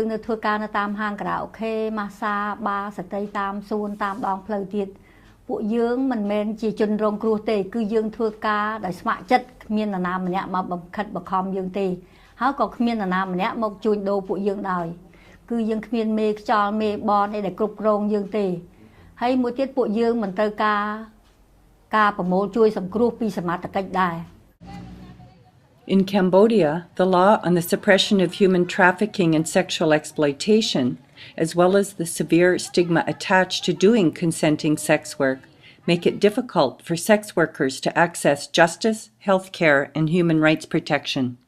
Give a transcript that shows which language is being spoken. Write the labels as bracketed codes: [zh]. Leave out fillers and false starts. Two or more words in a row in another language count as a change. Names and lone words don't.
[km] នៅធ្វើការនៅតាមហាងការ៉ាអូខេម៉ាស្សាបារស្ត្រីតាមសួនតាមដងផ្លូវទៀតពួកយើងមិនមែនជាជនរងគ្រោះទេគឺយើងធ្វើការដោយស្ម័គ្រចិត្តគ្មាននរណាម្នាក់មកបង្ខិតបង្ខំយើងទេហើយក៏គ្មាននរណាម្នាក់មកជួញដូរពួកយើងដោយគឺយើងគ្មានមេខ្យល់មេបនអីដែលគ្រប់គ្រងយើងទេហើយមួយទៀតពួកយើងមិនត្រូវការប្រមូលជួយសង្គ្រោះពីសមត្ថកិច្ចដែរ [en] In Cambodia, the law on the suppression of human trafficking and sexual exploitation, as well as the severe stigma attached to doing consenting sex work, make it difficult for sex workers to access justice, health care, and human rights protection.